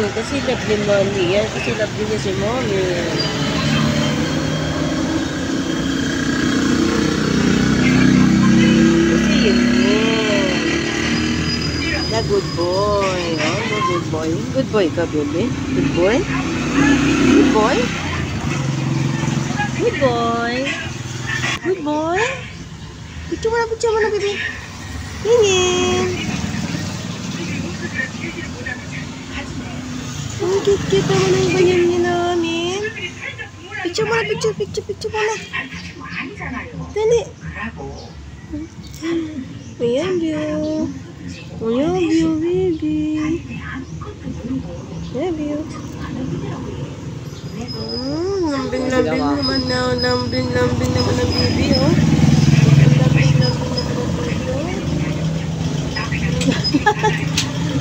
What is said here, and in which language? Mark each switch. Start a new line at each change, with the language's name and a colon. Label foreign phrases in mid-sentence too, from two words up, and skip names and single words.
Filipino: Kasi love ni Mommy yan. Kasi love din niya si Mommy. Kasi Yin.
English: The good boy. Oh, the good boy. Good boy ka, baby. Good boy. Good boy. Good boy. Good boy.
Filipino: Picture mo na, baby. Yin. Ang cute naman ang ganyan niya namin. Picture mo na. Dali.
English: I love you. I love you, baby. Love you.
Filipino: Lambing naman ang baby, oh. Lambing naman ang baby, oh.